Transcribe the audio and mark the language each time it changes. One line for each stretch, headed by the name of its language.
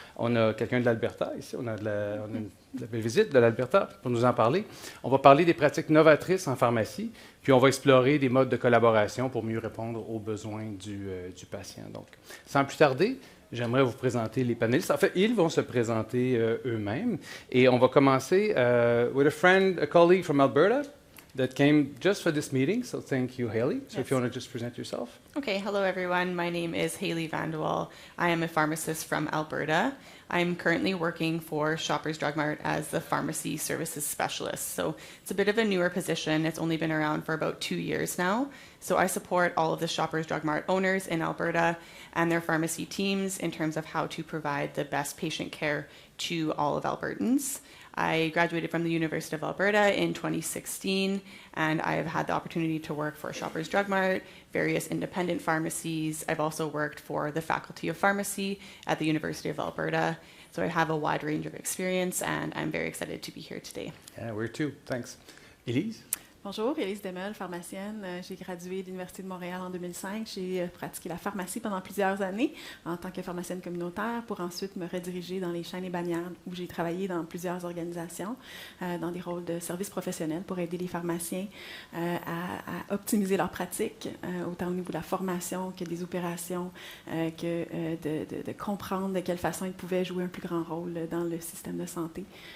French: On a quelqu'un de l'Alberta ici. On a une belle visite de l'Alberta pour nous en parler. On va parler des pratiques novatrices en pharmacie, puis on va explorer des modes de collaboration pour mieux répondre aux besoins du patient. Donc, sans plus tarder, j'aimerais vous présenter les panélistes. En fait, ils vont se présenter eux-mêmes. Et on va commencer
English: with a colleague from Alberta that came just for this meeting. So thank you, Haley. So if you want to just present yourself. Okay, hello everyone. My name is Haley Vandewaal. I am a pharmacist from Alberta. I'm currently working for Shoppers Drug Mart as the pharmacy services specialist. So it's a bit of a newer position. It's only been around for about 2 years now. So I support all of the Shoppers Drug Mart owners in Alberta and their pharmacy teams in terms of how to provide the best patient care to all of Albertans. I graduated from the University of Alberta in 2016, and I have had the opportunity to work for Shoppers Drug Mart, various independent pharmacies. I've also worked for the Faculty of Pharmacy at the University of Alberta. So I have a wide range of experience, and I'm very excited to be here today. Yeah, we're too. Thanks. Élise?
French: Bonjour, Élise Demel, pharmacienne. J'ai gradué de l'Université de Montréal en 2005. J'ai pratiqué la pharmacie pendant plusieurs années en tant que pharmacienne communautaire pour ensuite me rediriger dans les chaînes et bannières où j'ai travaillé dans plusieurs organisations, dans des rôles de service professionnel pour aider les pharmaciens à optimiser leurs pratiques, autant au niveau de la formation que des opérations, que de comprendre de quelle façon ils pouvaient jouer un plus grand rôle dans le système de santé.